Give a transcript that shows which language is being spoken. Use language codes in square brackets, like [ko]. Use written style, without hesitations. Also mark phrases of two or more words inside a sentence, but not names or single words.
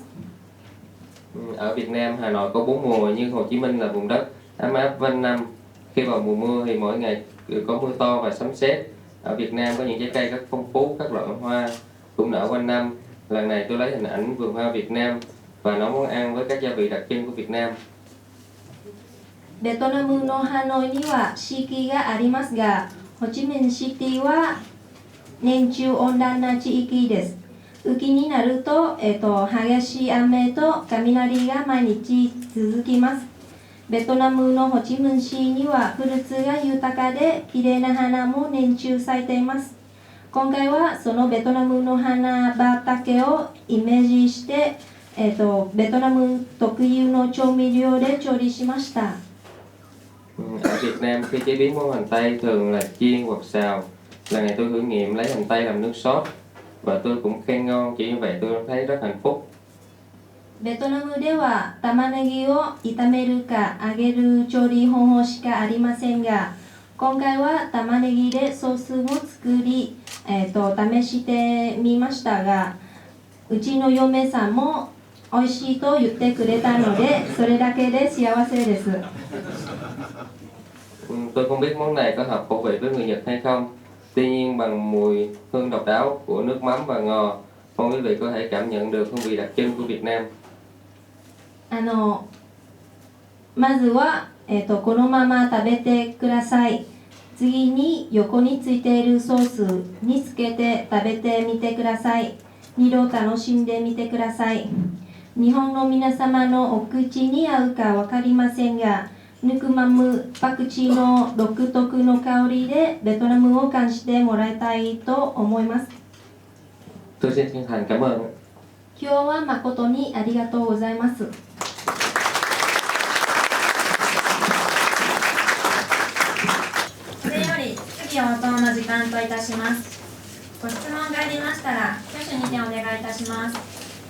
[vi] Ở Việt Nam, Hà Nội có 4 mùa nhưng Hồ Chí Minh là vùng đất ấm áp quanh năm. Khi vào mùa mưa thì mỗi ngày có mưa to và sấm sét. Ở Việt Nam có những trái cây rất phong phú, các loại hoa cũng nở quanh năm. Lần này tôi lấy hình ảnh vườn hoa Việt Nam và nấu món ăn với các gia vị đặc trưng của Việt Nam. [ja] ベトナムのハノイには四季がありますが、ホチミンシティは年中温暖な地域です。雨季になると、激しい雨と雷が毎日続きます。ベトナムのホチミン市にはフルーツが豊かで綺麗な花も年中咲いています。今回はそのベトナムの花畑をイメージして、ベトナム特有の調味料で調理しました。 [vi] Ở Việt Nam khi chế biến món hành tây thường là chiên hoặc xào. Lần này tôi thử nghiệm lấy hành tây làm nước sốt và tôi cũng khen ngon, chỉ như vậy tôi thấy rất hạnh phúc. [ja] ベトナムでは玉ねぎを炒めるか揚げる調理方法しかありませんが、今回は玉ねぎでソースを作り、試してみましたが、うちの嫁さんも美味しいと言ってくれたので、それだけで幸せです。 [vi] Tôi không biết món này có hợp khẩu vị với người Nhật hay không. Tuy nhiên bằng mùi hương độc đáo của nước mắm và ngò, mong quý vị có thể cảm nhận được hương vị đặc trưng của Việt Nam. [ja] まずは、このまま食べてください。次に横についているソースにつけて食べてみてください。2度楽しんでみてください。日本の皆様のお口に合うか分かりませんが、ヌクマムパクチーの独特の香りでベトナムを感じてもらいたいと思います。 [vi] Tôi xin chân thành cảm ơn. [ja] 今日は誠にありがとうございます。これより質疑応答の時間といたします。ご質問がありましたら挙手にてお願いいたします。